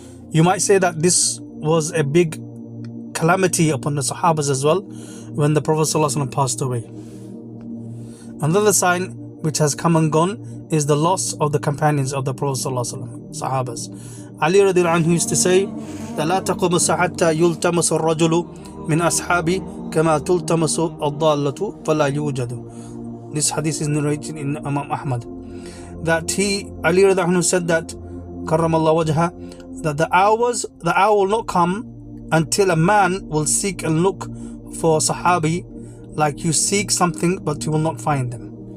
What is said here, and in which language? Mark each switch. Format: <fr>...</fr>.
<en>You might say that this was a big calamity upon the Sahabas as well when the Prophet sallallahu alaihi wasallam passed away. Another sign which has come and gone is the loss of the companions of the Prophet sallallahu alaihi wasallam, Sahabas. Ali radiallahu anhu used to say,</en> <ar>لا تقوم حتى يلتمس الرجل من أصحابي كما تلتمس الضالة فلا يوجد.</ar> <en>This hadith is narrated in Imam Ahmad. That Ali radiallahu anhu said that, Karramallahu wajha, that the hour will not come until a man will seek and look for Sahabi like you seek something but you will not find them.</en>